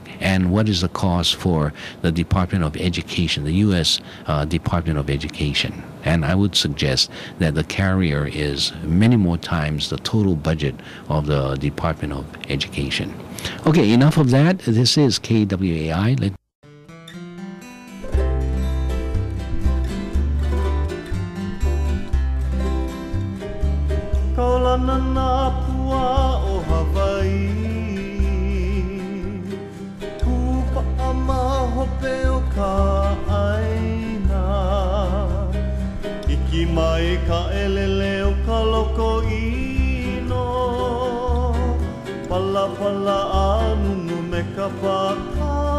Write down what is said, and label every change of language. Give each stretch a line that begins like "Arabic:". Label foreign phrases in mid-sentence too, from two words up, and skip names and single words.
English: And what is the cost for the Department of Education, the U.S. Department of Education? And I would suggest that the carrier is many more times the total budget of the Department of Education. Okay, enough of that. This is KWAI.
Hawaiian: Kaulana na pua o Hawaii, Kupa ama hope o ka aina, Iki mai ka elele o ka loko ino, Pala pala anunu me ka paka.